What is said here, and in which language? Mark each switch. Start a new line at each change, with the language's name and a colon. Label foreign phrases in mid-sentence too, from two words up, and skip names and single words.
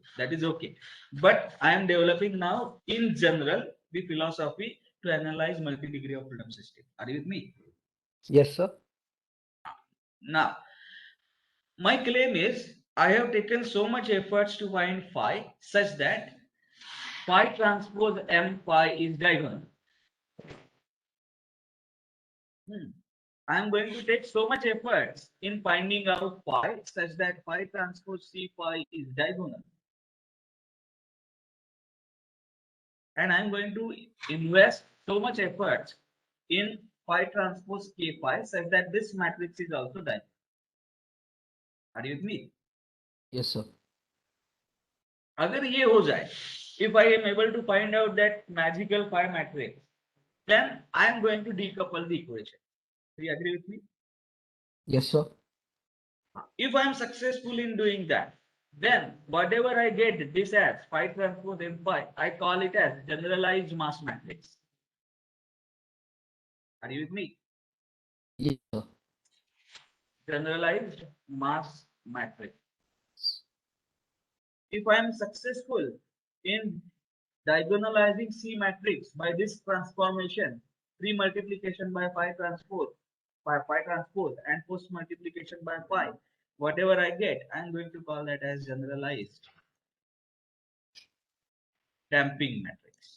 English: That is okay, but I am developing now in general the philosophy to analyze multi degree of freedom system. Are you with me? Yes, sir. Now my claim is I have taken so much efforts to find phi such that phi transpose M phi is diagonal. I am going to take so much efforts in finding out phi such that phi transpose C phi is diagonal. And I am going to invest so much effort in phi transpose K phi such that this matrix is also diagonal. Are you with me? Yes, sir.
Hindi: अगर ये हो जाए,
English: if I am able to find out that magical phi matrix, then I am going to decouple the equation. Do you agree with me? Yes, sir. If I am successful in doing that, then whatever I get this as phi transpose M phi, I call it as generalized mass matrix. Are you with me? Yes, sir. Generalized mass matrix. If I am successful in diagonalizing C matrix by this transformation, pre-multiplication by phi transpose, and post-multiplication by phi, whatever I get, I am going to call that as generalized damping matrix.